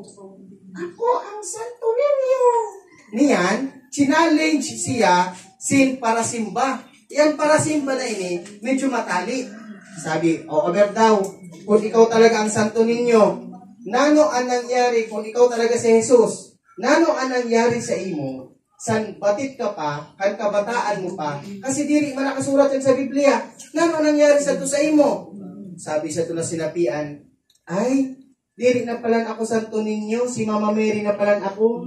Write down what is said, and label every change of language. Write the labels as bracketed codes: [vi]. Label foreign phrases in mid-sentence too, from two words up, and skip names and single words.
[bik] Ako ang Santo Niño. Niyan, challenge siya para simba. Yan para simba na ini, medyo matali. Sabi, aber daw, kung ikaw talaga ang Santo Niño, nano ang nangyari kung ikaw talaga si Jesus? Nano ang nangyari sa imo? San batit ka pa, kan kabataan mo pa, kasi diri man nakasurat yan sa Biblia. Nano ang nangyari sa to sa imo? Sabi sa to na sinapian, ay, diri na palan ako Santo Niño, si Mama Mary na palan ako.